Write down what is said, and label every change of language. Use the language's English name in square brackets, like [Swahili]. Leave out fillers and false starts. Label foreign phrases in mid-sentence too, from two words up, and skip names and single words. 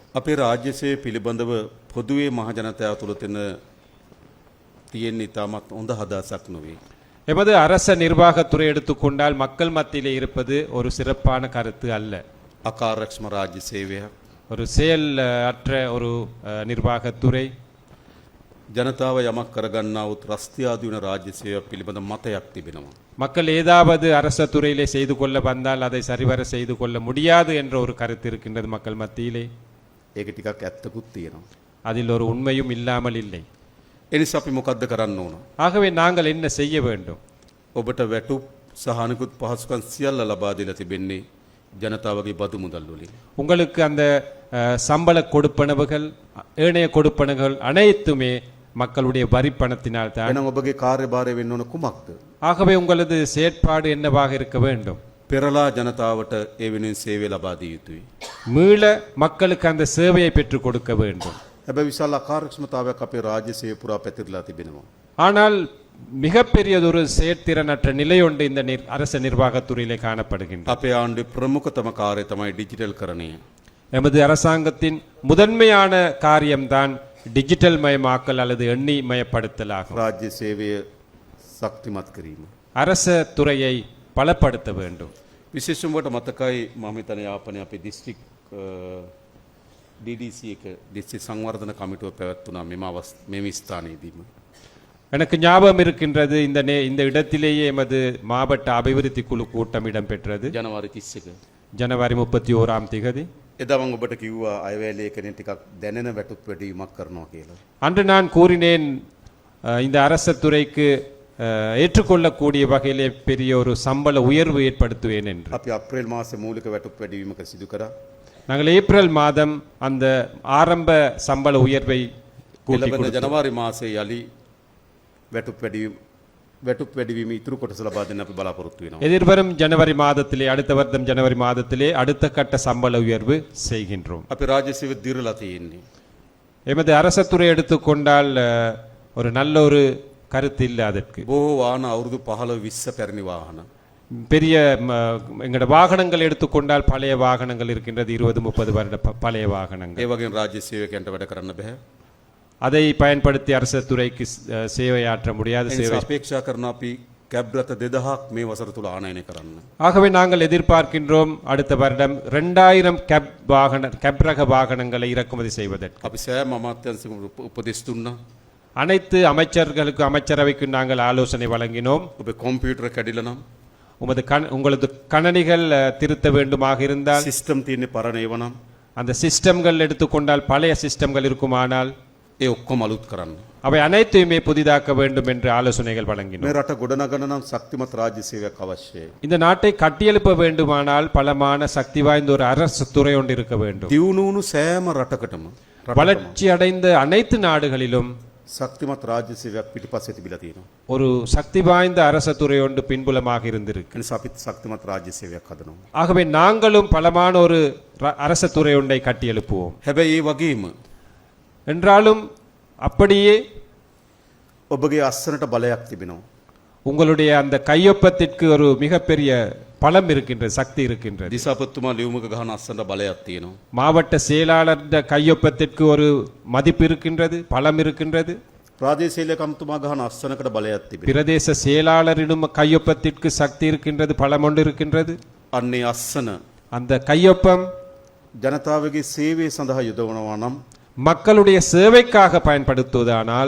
[Sinhala] අපේ රාජ්‍ය සේවය පිළිබඳව පොදුවේ මහ ජනතාව තුළ තියෙන ඉතාමත් හොඳ හදසක් නොවේ. [Tamil] எமது அரச நிர்வாகத்துறை எடுத்துக்கொண்டால் மக்கள் மத்தியிலே இருப்பது ஒரு சிறப்பான கருத்து அல்ல. [Sinhala] අකාර්යක්ෂම රාජ්‍ය සේවයක් [Tamil] ஒரு செயல் அற்ற ஒரு நிர்வாகத்துறை [Sinhala] ජනතාව යමක් කරගන්නාවුත් රස්තියාදු වෙන රාජ්‍ය සේවයක් පිළිබඳ මතයක් තිබෙනවා. [Tamil] மக்கள் ஏதாவது அரச துறையிலே செய்து கொள்ள வந்தால் அதை சரிவர செய்து கொள்ள முடியாது என்ற ஒரு கருத்து இருக்கின்றது மக்கள் மத்தியிலே. [Sinhala] ඒක ටිකක් ඇත්තකුත් තියෙනවා. [Tamil] அதில் ஒரு உண்மையும் இல்லாமல் இல்லை. [Sinhala] එනිසා අපි මොකද්ද කරන්න ඕන? [Tamil] ஆகவே நாங்கள் என்ன செய்ய வேண்டும்? [Sinhala] ඔබට වැටුප් සහ අනිකුත් පහසුකම් සියල්ල ලබා දීලා තිබෙන්නේ ජනතාවගේ බදු මුදල් වලින්. [Tamil] உங்களுக்கு அந்த சம்பள கொடுப்பனவுகள் ஏனைய கொடுப்பனவுகள் அனைத்துமே மக்களுடைய வரி பணத்தினால் தான். [Sinhala] එහෙනම් ඔබගේ කාර්යභාරය වෙන්න ඕන කුමක්ද? [Tamil] ஆகவே உங்களது செயற்பாடு என்னவாக இருக்க வேண்டும்? [Sinhala] පෙරලා ජනතාවට ඒ වෙනුවෙන් සේවය ලබා දිය යුතුයි. [Tamil] மீள மக்களுக்கு அந்த சேவையை பெற்றுக் கொடுக்க வேண்டும். [Sinhala] හැබැයි විශාල අකාර්යක්ෂමතාවයක් අපේ රාජ්‍ය සේවය පුරා පැතිරලා තිබෙනවා. [Tamil] ஆனால் மிகப்பெரியதொரு செயற்திறனற்ற நிலை ஒன்று இந்த அரச நிர்வாகத்துறையிலே காணப்படுகின்றது. [Sinhala] අපේ ආණ්ඩුවේ ප්‍රමුඛතම කාර්යය තමයි ඩිජිටල් කරණය. [Tamil] எமது அரசாங்கத்தின் முதன்மையான காரியம்தான் டிஜிட்டல் மயமாக்கல் அல்லது எண்ணி மயப்படுத்தலாகும். [Sinhala] රාජ්‍ය සේවය ශක්තිමත් කිරීම. [Tamil] அரச துறையை பலப்படுத்த வேண்டும். [Sinhala] විශේෂයෙන්ම වට මතකයි මම හිතන්නේ යාපනයේ අපේ දිස්ත්‍රික් DDC එක දිස්ත්‍රික් සංවර්ධන කමිටුව පැවැත්වුණා මෙම ස්ථානයේදීම. [Tamil] எனக்கு ஞாபகம் இருக்கின்றது இந்த இடத்திலேயே எமது மாவட்ட அபிவிருத்தி குழு கூட்டம் இடம்பெற்றது. [Sinhala] ජනවාරි 31. [Tamil] ஜனவரி 31ஆம் தேதி. [Sinhala] එදා මම ඔබට කිව්වා අයවැය ලේඛනයෙන් ටිකක් දැනෙන වැටුප් වැඩිවීමක් කරනවා කියලා. [Tamil] அன்று நான் கூறினேன் இந்த அரச துறைக்கு ஏற்றுக்கொள்ளக்கூடிய வகையிலே பெரிய ஒரு சம்பள உயர்வு ஏற்படுத்துவேன் என்று. [Sinhala] අපි අප්‍රේල් මාසේ මූලික වැටුප් වැඩිවීමක සිදු කරා. [Tamil] நாங்கள் ஏப்ரல் மாதம் அந்த ஆரம்ப சம்பள உயர்வை கூட்டி [Sinhala] ලැබෙන [Tamil] கொடுத்தோம். [Sinhala] ජනවාරි මාසේ යලි වැටුප් වැඩිවීම ඉතුරු කොටස ලබා දෙන්න අපි බලාපොරොත්තු වෙනවා. [Tamil] எதிர்வரும் ஜனவரி மாதத்திலே அடுத்த வருடம் ஜனவரி மாதத்திலே அடுத்த கட்ட சம்பள உயர்வு செய்கின்றோம். [Sinhala] අපි රාජ්‍ය සේවය දිරලා තියෙන්නේ. [Tamil] எமது அரசத்துறை எடுத்துக்கொண்டால் ஒரு நல்ல ஒரு கருத்து இல்லை அதற்கு. [Sinhala] බොහෝ වාහන අවුරුදු 15 20 පැරණි වාහන. [Tamil] பெரிய எங்களோட வாகனங்கள் எடுத்துக்கொண்டால் பழைய வாகனங்கள் இருக்கின்றது 20-30 வருட பழைய வாகனங்கள். [Sinhala] ඒ වගේම රාජ්‍ය සේවකයන්ට වැඩ කරන්න බෑ. [Tamil] அதை பயன்படுத்தி அரச துறைக்கு சேவையாற்ற முடியாத [Sinhala] ඒ [Tamil] சேவை. [Sinhala] නිසා අපේක්ෂා කරන අපි කැබ් රථ 2000ක් මේ වසර තුල ආනයනය කරන්න. [Tamil] ஆகவே நாங்கள் எதிர்பார்க்கின்றோம் அடுத்த வருடம் 2000 கேப் ரக வாகனங்களை இறக்குமதி செய்வதற்கு. [Sinhala] අපි සෑම අමාත්‍යංශයකම උපදෙස් දුන්නා. [Tamil] அனைத்து அமைச்சர்களுக்கு அமைச்சரவைக்கு நாங்கள் ஆலோசனை வழங்கினோம். [Sinhala] ඔබේ කම්පියුටර් කැඩිලා නම් [Tamil] உங்களது கணனிகள் திருத்த வேண்டுமாக இருந்தால் [Sinhala] සිස්ටම් තියෙන්නේ පරණ ඒවා නම් [Tamil] அந்த சிஸ்டம்கள் எடுத்துக்கொண்டால் பழைய சிஸ்டம்கள் இருக்குமானால் [Sinhala] ඒ ඔක්කොම අලුත් කරන්න. [Tamil] அவை அனைத்தையுமே புதிதாக்க வேண்டும் என்று ஆலோசனைகள் [Sinhala] මේ [Tamil] வழங்கினோம். [Sinhala] රට ගොඩනගන නම් ශක්තිමත් රාජ්‍ය සේවයක් අවශ්‍යයි. [Tamil] இந்த நாட்டை கட்டியெழுப்ப வேண்டுமானால் பலமான சக்தி வாய்ந்த ஒரு அரசு துறை ஒன்று இருக்க வேண்டும். [Sinhala] දියුණු වුණු සෑම රටකටම [Tamil] வளர்ச்சி அடைந்த அனைத்து நாடுகளிலும் [Sinhala] ශක්තිමත් රාජ්‍ය සේවයක් පිටිපස්සේ තිබිලා තියෙනවා. [Tamil] ஒரு சக்தி வாய்ந்த அரச துறை ஒன்று பின்புலமாக இருந்திருக்கு. [Sinhala] ඒ නිසා අපි ශක්තිමත් රාජ්‍ය සේවයක් හදනවා. [Tamil] ஆகவே நாங்களும் பலமான ஒரு அரச துறை ஒன்றை கட்டியெழுப்புவோம். [Sinhala] හැබැයි ඒ වගේම [Tamil] என்றாலும் அப்படியே [Sinhala] ඔබගේ අස්සනට බලයක් තිබෙනවා. [Tamil] உங்களுடைய அந்த கையொப்பத்திற்கு ஒரு மிகப்பெரிய பலம் இருக்கின்றது, சக்தி இருக்கின்றது. [Sinhala] දිසාපතිතුමා ලියුමක ගහන අස්සනට බලයක් තියෙනවා. [Tamil] மாவட்ட செயலாளர் கையொப்பத்திற்கு ஒரு மதிப்பு இருக்கின்றது, பலம் இருக்கின்றது. [Sinhala] ප්‍රාදේශීය ලේකම්තුමා ගහන අස්සනකට බලයක් තිබෙනවා. [Tamil] பிரதேச செயலாளரிடம் கையொப்பத்திற்கு சக்தி இருக்கின்றது, பலம் ஒன்று இருக்கின்றது. [Sinhala] අන්නේ අස්සන [Tamil] அந்த கையொப்பம் [Sinhala] ජනතාවගේ සේවය සඳහා යොදවනවා නම් [Tamil] மக்களுடைய சேவைக்காக பயன்படுத்துவதானால்